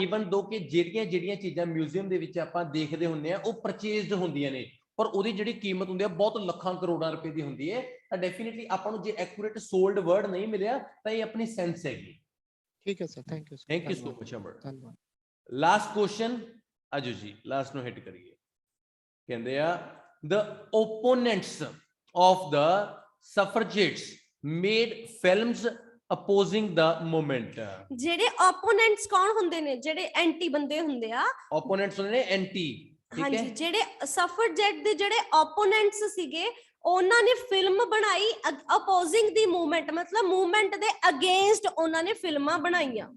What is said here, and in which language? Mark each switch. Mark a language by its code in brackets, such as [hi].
[pa] Even ਦੋ ਕਿ ਜਿਹੜੀਆਂ ਚੀਜ਼ਾਂ ਮਿਊਜ਼ੀਅਮ ਦੇ ਵਿੱਚ ਆਪਾਂ ਦੇਖਦੇ ਹੁੰਦੇ ਆ ਉਹ ਪਰਚੇਜ਼ਡ ਹੁੰਦੀਆਂ ਨੇ, ਪਰ ਉਹਦੀ ਜਿਹੜੀ ਕੀਮਤ ਹੁੰਦੀ ਆ ਬਹੁਤ ਲੱਖਾਂ ਕਰੋੜਾਂ ਰੁਪਏ ਦੀ ਹੁੰਦੀ ਹੈ। ਤਾਂ ਡੈਫੀਨਿਟਲੀ ਆਪਾਂ ਨੂੰ ਜੇ ਐਕੂਰੇਟ ਸੋਲਡ ਵਰਡ ਨਹੀਂ ਮਿਲਿਆ ਤਾਂ ਇਹ ਆਪਣੀ ਸੈਂਸ ਹੈਗੀ। ਠੀਕ ਹੈ sir, thank you sir, [en] Thank you so much Amar. [pa] ਧੰਨਵਾਦ। ਲਾਸਟ ਕੁਐਸਚਨ ਅਜੂ ਜੀ, ਲਾਸਟ ਨੂੰ ਹਿੱਟ ਕਰੀਏ। ਕਹਿੰਦੇ ਆ [en] the opponents of the suffragettes made films opposing the movement। [pa] ਜਿਹੜੇ opponents ਕੌਣ ਹੁੰਦੇ ਨੇ? ਜਿਹੜੇ ਐਂਟੀ ਬੰਦੇ ਹੁੰਦੇ ਆ। opponents ਹੁੰਦੇ ਨੇ ਐਂਟੀ, ਠੀਕ ਹੈ। ਹਾਂਜੀ, ਜਿਹੜੇ suffragette ਦੇ ਜਿਹੜੇ opponents ਸੀਗੇ ਉਹਨਾਂ ਨੇ ਫਿਲਮ ਬਣਾਈ opposing ਦੀ ਮੂਵਮੈਂਟ, ਮਤਲਬ ਮੂਵਮੈਂਟ ਦੇ ਅਗੇਂਸਟ ਉਹਨਾਂ ਨੇ ਫਿਲਮਾਂ ਬਣਾਈਆਂ।